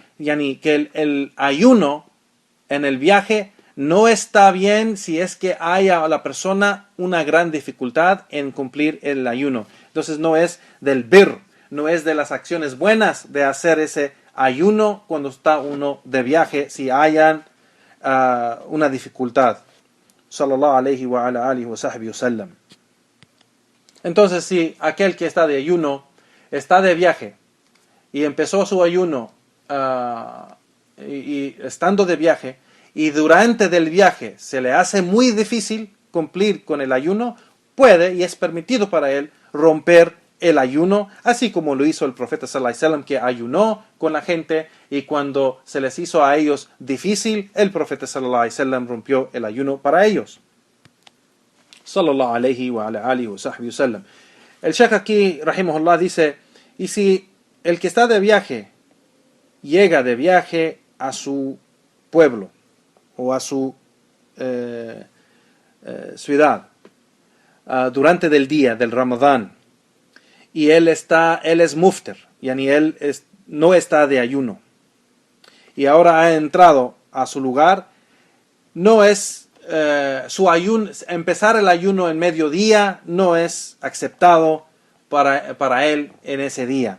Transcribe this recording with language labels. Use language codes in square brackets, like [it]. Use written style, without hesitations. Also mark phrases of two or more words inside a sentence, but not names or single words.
[es] Yani que el ayuno en el viaje no está bien si es que haya a la persona una gran dificultad en cumplir el ayuno. Entonces no es del birr, no es de las acciones buenas de hacer ese ayuno cuando está uno de viaje, si hayan una dificultad. [ar] صلى الله عليه وعلى آله وصحبه وسلم. [es] Entonces, si aquel que está de ayuno está de viaje y empezó su ayuno y estando de viaje, y durante del viaje se le hace muy difícil cumplir con el ayuno, puede y es permitido para él romper el ayuno, así como lo hizo el profeta [ar] صلى الله عليه وسلم, [es] que ayunó con la gente, y cuando se les hizo a ellos difícil, el profeta [ar] صلى الله عليه وسلم [es] rompió el ayuno para ellos. [ar] صلى الله عليه وعلى آله وصحبه وسلم. [es] El Sheikh aquí, rahimahullah, dice: y si el que está de viaje llega de viaje a su pueblo o a su ciudad durante del día del Ramadán, y él es muftir, yani no está de ayuno, y ahora ha entrado a su lugar, no es su ayuno, empezar el ayuno en mediodía no es aceptado para él en ese día.